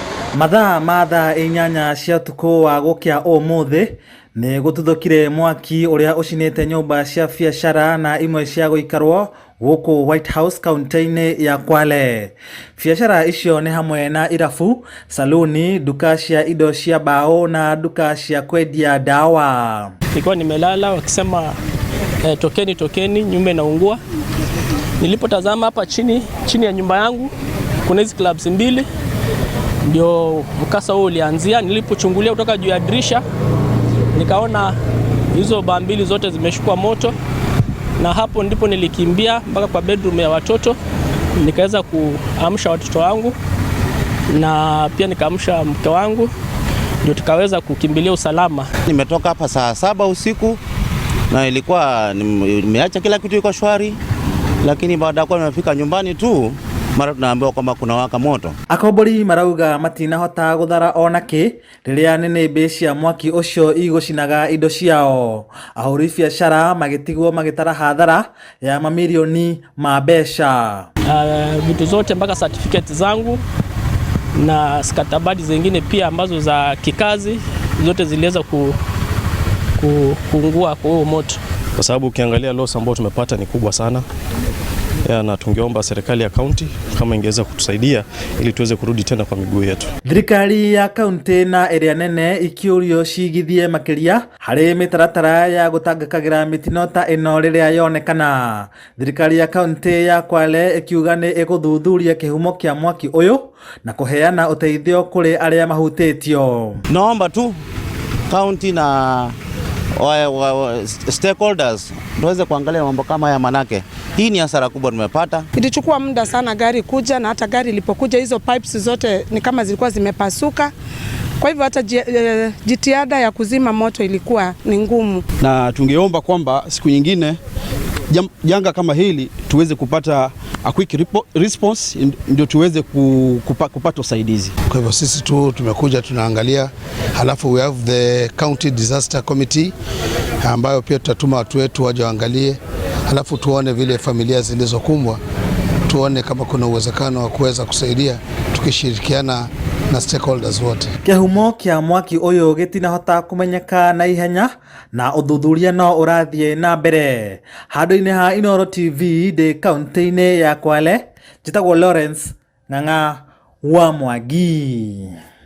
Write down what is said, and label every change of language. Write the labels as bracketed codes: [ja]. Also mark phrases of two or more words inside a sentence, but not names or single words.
[ki] Mathaa inyanya cia tuko wa gukia umuthi ni gututhukire mwaki uria ucinite nyumba cia biashara na imwe cia guikarwo guku White House kaunti-ini ya Kwale. Biashara icio ni hamwe na irabu, saluni, duka cia indo cia bao na duka cia kwendia dawa. [sw] Nilikuwa nimelala wakisema tokeni nyumba inaungua. Nilipotazama hapa chini ya nyumba yangu kuna hizi clubs mbili, ndio mkasa huo ulianzia. Nilipochungulia kutoka juu ya dirisha nikaona hizo baa mbili zote zimeshukua moto, na hapo ndipo nilikimbia mpaka kwa bedroom ya watoto, nikaweza kuamsha watoto wangu na pia nikaamsha mke wangu, ndio tukaweza kukimbilia usalama. Nimetoka hapa saa 7 usiku na ilikuwa nimeacha kila kitu iko shwari, lakini baada ya kuwa nimefika nyumbani tu mara tunaambiwa kwamba kuna waka moto. [ki] Akombori marauga matinahota guthara onaki riria nene cia mwaki ucio igucinaga indo ciao. Ahuri biashara magitigwo magitara hathara ya mamilioni ma mbeca. [sw] Vitu zote mpaka certificate zangu na stakabadhi zingine pia ambazo za kikazi zote ziliweza kuungua kwa huo moto. Kwa sababu ukiangalia loss ambayo tumepata ni kubwa sana. Na tungeomba serikali ya kaunti kama ingeweza kutusaidia ili tuweze kurudi tena kwa miguu yetu. [ki] Thirikari ya kaunti na area nene ikiurio cigithie makiria hari mitaratara ya gutangakagira mitino ta ino riria yonekana. Thirikari ya kaunti ya Kwale ikiuga ni iguthuthuria kihumo kia mwaki uyu na kuheana uteithio kuri aria mahutitio. [sw] Naomba tu kaunti na stakeholders tuweze kuangalia mambo kama haya, manake hii ni hasara kubwa tumepata. Ilichukua muda sana gari kuja, na hata gari ilipokuja hizo pipes zote ni kama zilikuwa zimepasuka. Kwa hivyo hata jitihada ya kuzima moto ilikuwa ni ngumu. Na tungeomba kwamba siku nyingine janga kama hili tuweze kupata [en] a quick response, [sw] ndio tuweze kupata usaidizi. Kwa hivyo sisi tu tumekuja tunaangalia, halafu [en] we have the county disaster committee [sw] ambayo pia tutatuma watu wetu waje waangalie, halafu tuone vile familia zilizokumbwa, tuone kama kuna uwezekano wa kuweza kusaidia tukishirikiana na stakeholders wote. [ki] Kihumo kia mwaki uyu gitinahota kumenyeka na ihenya na uthuthuria no urathie na mbere. Handu-ini ha Inooro TV de kaunti-ini ya Kwale, njitagwo Lawrence Ng'ang'a wa Mwangi.